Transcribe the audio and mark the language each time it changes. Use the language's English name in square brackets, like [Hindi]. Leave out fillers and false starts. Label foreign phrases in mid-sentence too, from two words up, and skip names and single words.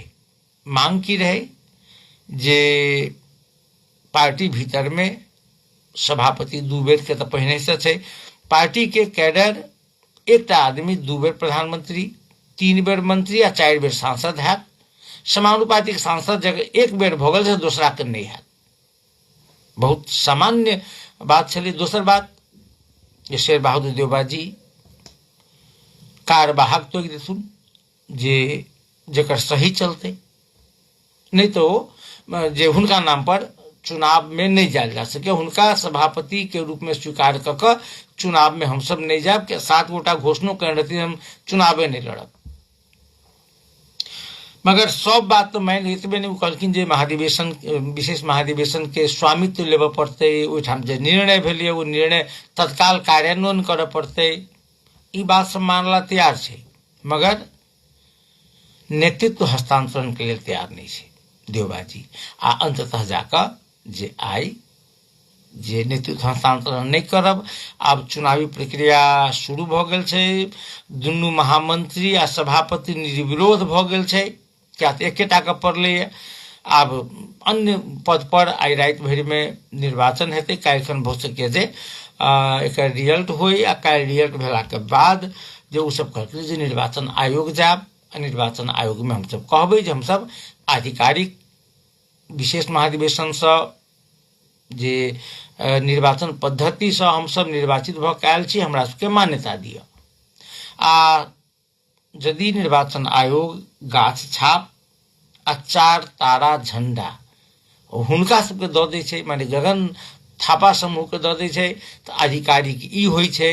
[Maithili] मांग की रहे जे पार्टी भीतर में सभापति 2 बेर के तो पहिने से छै, पार्टी के कैडर एकटा आदमी 2 बेर प्रधानमंत्री, 3 बेर मंत्री आ 4 बेर सांसद हैत। समानुपातिक सांसद जगह 1 बेर भऽ गेल छै, दोसरा के नहीं हैत। बहुत सामान्य बात छलै। दोसर बात जे शेरबहादुर देउवा जी कार्यवाहक तोड़ि देथुन जे जकर सही चलते, नहीं तो जे हुनका नाम पर चुनाव में नहीं जायल जा सके। हुनका सभापति के रूप में स्वीकार कऽ कऽ चुनाव में हम सब नहीं जाब के 7 गोटा घोषणा कर रहती हम चुनावे नहीं लड़ब। मगर सब बात तो मान एतबे नहीं, कहलखिन जे महाधिवेशन विशेष महाधिवेशन के स्वामित्व लेबऽ पड़तै, ओहिठाम जे निर्णय भेलै ओ निर्णय तत्काल कार्यान्वयन करऽ पड़तै। ई बात सब मानला तैयार छै, मगर नेतृत्व हस्तांतरण के लेल तैयार नहीं छै देउवा जी। आ अंततः जाकर जे आई जे नेतृत्व हस्तांतरण नहीं करब। आब चुनावी प्रक्रिया शुरू भऽ गेल छै, दुनू महामंत्री आ सभापति निर्विरोध भऽ गेल छै, क्या तो एकेटा के पड़लै। आब अन्य पद पर आई राति भरि में निर्वाचन हेतै। काल्हिखन भऽ सकै जे एकर रिजल्ट होय, आ काल्हि रिजल्ट भेला के बाद जे ओ सब कहलकै जे निर्वाचन आयोग जायब, निर्वाचन आयोग में हमसब कहबै जे हमसब आधिकारिक विशेष महाधिवेशन से जे निर्वाचन पद्धति से हम सब निर्वाचित भऽ कऽ आयल छी, हमरा सबके मान्यता दिअ। आ यदि निर्वाचन आयोग गाछ छाप आ 4 तारा झंडा हुनका सबके दऽ दै छै, माने गगन थापा समूह के दऽ दै छै, तऽ आधिकारिक ई होइ छै।